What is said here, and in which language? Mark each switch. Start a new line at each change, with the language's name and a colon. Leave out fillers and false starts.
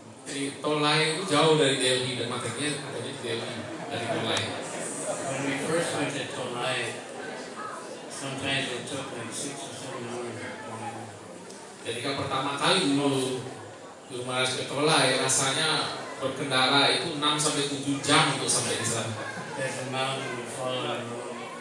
Indonesian: Jadi Tolai itu jauh dari Delhi dan makanya adanya di Delhi dari Tolai.
English: When we first went to Tolai, sometimes it took like 6 or 7 hours.
Indonesian: Jadi kan pertama kali dulu Guru Maharaj ke Tolai rasanya berkendara itu 6 sampai 7 jam untuk sampai di sana.
English: There's a mountain we follow the road.